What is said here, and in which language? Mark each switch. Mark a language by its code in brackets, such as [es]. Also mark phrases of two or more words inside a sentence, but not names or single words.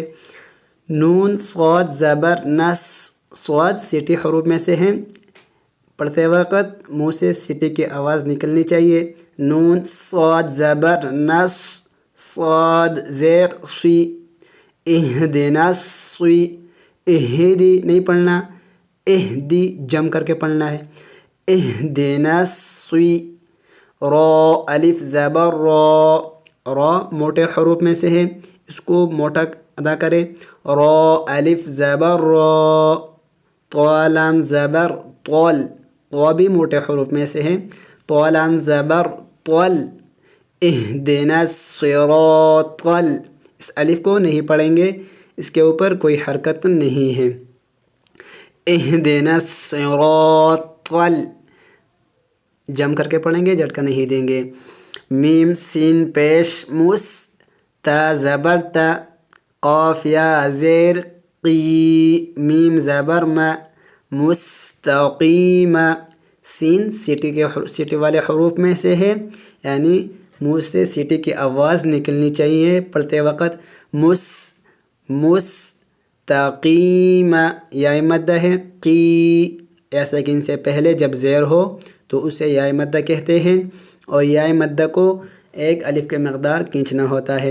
[ur] نون صاد زبر نس، صاد سیٹی حروف میں سے ہیں، پڑھتے وقت منہ سے سیٹی کی آواز نکلنی چاہیے۔ نون صاد زبر نس، صاد زیر سی، اہدنا سی، اہدی نہیں پڑھنا، اہدی جم کر کے پڑھنا ہے، اہدنا سی۔ را الف زبر را، را موٹے حروف میں سے ہے، اس کو موٹا ادا کرے، را الف زبر را۔ طا لام زبر طول، طا بھی موٹے حروف میں سے ہے، طا لام زبر طول، [ar] اہدنا الصراط، [ur] اس الف کو نہیں پڑھیں گے، اس کے اوپر کوئی حرکت نہیں ہے۔ [ar] اہدنا الصراط، [ur] جم کر کے پڑھیں گے، جھٹکا نہیں دیں گے۔ میم سین پیش مس، تا زبر تا، قاف یا زیر قی، میم زبر ما، مستقیم۔ سین سیٹی والے حروف میں سے ہے، یعنی منہ سے سیٹی کی آواز نکلنی چاہیے پڑھتے وقت۔ مستقیم، یا مدہ ہے، قی یا ساکن سے پہلے جب زیر ہو تو اسے یا مدہ کہتے ہیں، اور یا مدہ کو ایک الف کے مقدار کھینچنا ہوتا ہے۔